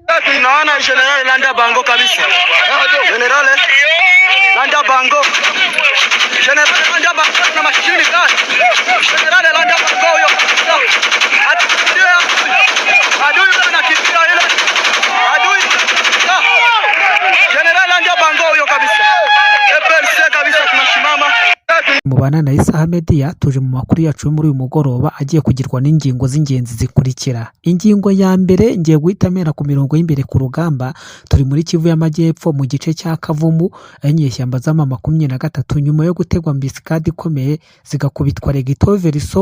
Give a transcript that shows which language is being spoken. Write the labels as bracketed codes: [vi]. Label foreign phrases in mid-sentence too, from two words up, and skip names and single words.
[sw] Naona General Landa Bango kabisa. General Landa Bango. General Landa Bango na mashini gani? General Landa Bango huyo kabisa. Adui anakimbia ile. Adui. General Landa Bango huyo kabisa. FLC kabisa tunashimama. [rw] Mubana na Isaha Media tuje mu makuru yacu muri uyu mugoroba agiye kugirwa n'ingingo z'ingenzi zikurikira. Ingingo ya mbere ngiye guhitamera ku mirongo y'imbere ku rugamba, turi muri Kivu y'Amajyepfo mu gice cya Kavumu, inyeshyamba z'ama 23 nyuma yo gutegwa mbisikadi ikomeye zigakubitwa Regito Veriso.